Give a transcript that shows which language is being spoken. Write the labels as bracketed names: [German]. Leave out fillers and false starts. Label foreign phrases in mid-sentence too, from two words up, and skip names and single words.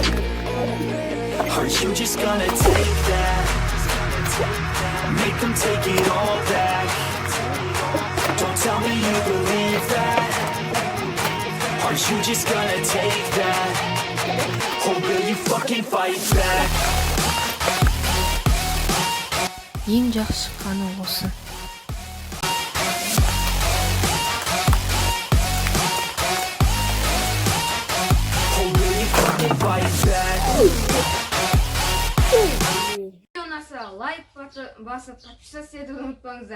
[English] Are you just gonna take that? Make them take it all back. Don't tell me you believe that. Are you just gonna take that? Or will you fucking fight back? [Kazakh] Ең жақсы шыққаны осы. Ұнаса лайк басып, подписаться етуді ұмытпаңыздар.